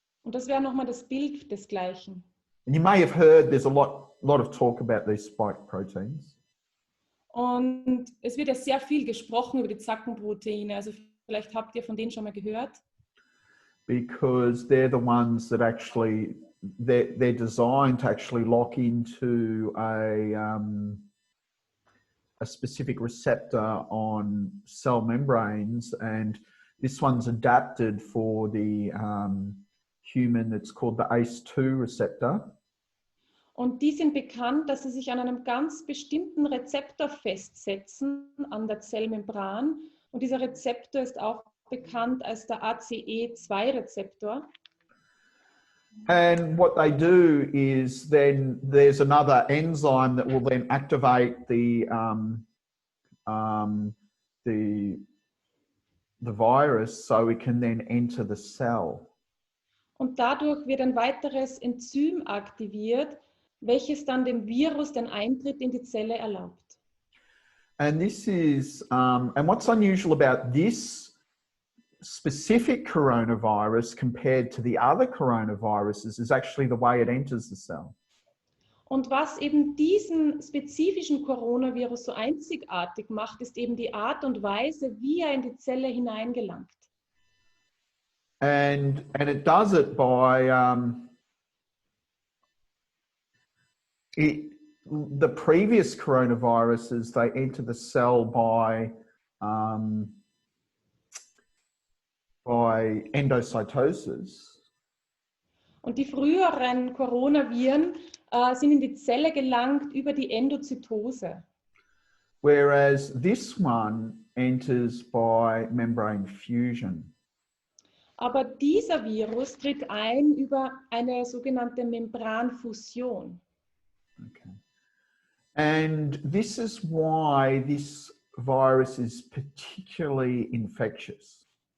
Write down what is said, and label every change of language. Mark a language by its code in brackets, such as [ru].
[de] Und das wäre nochmal das Bild desgleichen. [en] And you may have heard there's a lot of talk about these spike proteins. [de] Und es wird ja sehr viel gesprochen über die Zackenproteine. Also vielleicht habt ihr von denen schon mal gehört. [en] Because they're the ones that actually, they're designed to actually lock into a specific receptor on cell membranes, and this one's adapted for the human. It's called the ACE2 receptor. [de] Und die sind bekannt, dass sie sich an einem ganz bestimmten Rezeptor festsetzen, an der Zellmembran. Und dieser Rezeptor ist auch bekannt als der ACE2-Rezeptor. [en] And what they do is then there's another enzyme that will then activate the virus so it can then enter the cell. [de] Und dadurch wird ein weiteres Enzym aktiviert, welches dann dem Virus den Eintritt in die Zelle erlaubt. [en] And this is, and what's unusual about this specific coronavirus compared to the other coronaviruses is actually the way it enters the cell. [de] Und was eben diesen spezifischen Coronavirus so einzigartig macht, ist eben die Art und Weise, wie er in die Zelle hineingelangt. [en] And it does it by the previous coronaviruses, they enter the cell by endocytosis. [de] Und die früheren Coronaviren sind in die Zelle gelangt über die Endozytose. [en] Whereas this one enters by membrane fusion. [de] Aber dieser Virus tritt ein über eine sogenannte Membranfusion. [en] Okay. And this is why this virus is particularly infectious.